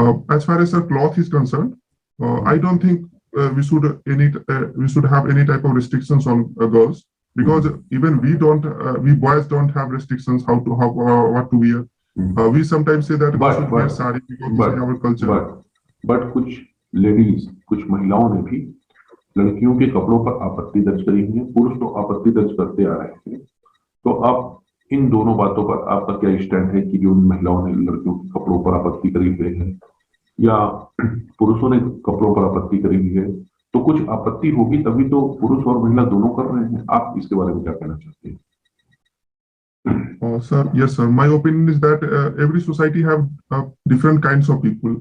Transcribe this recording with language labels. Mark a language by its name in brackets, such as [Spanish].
[English] As far as the cloth is concerned, I don't think we should have any type of restrictions on girls, because even we boys don't have restrictions what to wear. We sometimes say that we should wear sari because this is our culture. But [Hindi] कुछ ladies, कुछ महिलाओं ने भी लड़कियों के कपड़ों पर आपत्ति दर्ज करी हुई है, पुरुष तो आपत्ति दर्ज करते आ रहे हैं। तो आप इन दोनों बातों पर आपका क्या स्टैंड है कि जो महिलाओं ने लड़कियों के कपड़ों पर आपत्ति करी हुई है या पुरुषों ने कपड़ों पर आपत्ति करी हुई है, तो कुछ आपत्ति होगी तभी तो पुरुष और महिला दोनों कर रहे हैं। आप इसके बारे में क्या कहना चाहते हैं? [English] Sir, yes, sir. My opinion is that every society have different kinds of people.